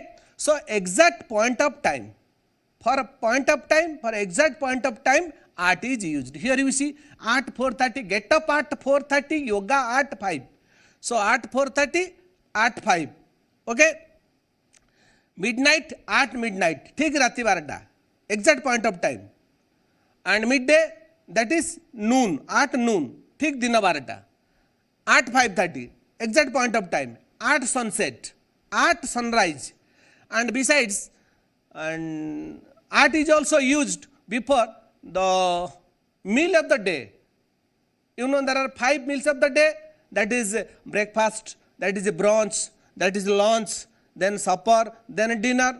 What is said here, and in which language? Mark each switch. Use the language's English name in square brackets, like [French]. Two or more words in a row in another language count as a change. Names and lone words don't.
[English] So exact point of time, for a point of time, for exact point of time, art is used. Here you see at 4:30, get up at 4:30, yoga at 5. So at 4:30, at 5, okay. Midnight, at midnight, [Odia] ଠିକ୍ ରାତି 12, [English] exact point of time. And midday, that is noon, at noon, [Odia] ଠିକ୍ ଦିନ 12, [English] at 5:30, exact point of time. At sunset, at sunrise. And besides, and art is also used before the meal of the day. You know, there are 5 meals of the day. That is breakfast, that is brunch, that is lunch, then supper, then dinner.